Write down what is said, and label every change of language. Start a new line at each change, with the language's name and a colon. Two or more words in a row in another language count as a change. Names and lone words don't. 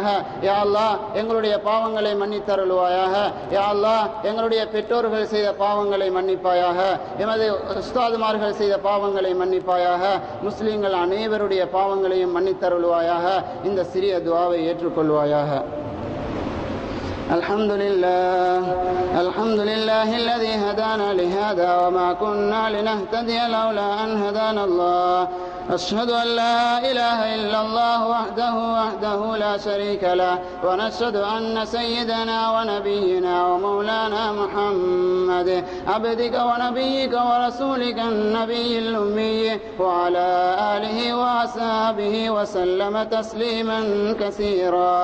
Arabic: يا الله,
Tamil: எங்களுடைய பாவங்களை மன்னித்தருள்வாயாக.
Arabic: يا الله,
Tamil: எங்களுடைய பெற்றோர்கள் செய்த பாவங்களை மன்னிப்பாயாக. எமது உஸ்தாதுமார்கள் செய்த பாவங்களை மன்னிப்பாயாக. முஸ்லிம்கள் அனைவருடைய பாவங்களையும் மன்னித்தருள்வாயாக. இந்த சிறிய துஆவை ஏற்றுக்கொள்வாயாக.
Arabic: الحمد لله الذي هدانا لهذا وما كنا لنهتدي لولا أن هدانا الله. أشهد أن لا إله إلا الله وحده لا شريك له، ونشهد أن سيدنا ونبينا ومولانا محمد عبدك ونبيك ورسولك النبي الأمي وعلى آله وأصحابه وسلم تسليما كثيرا.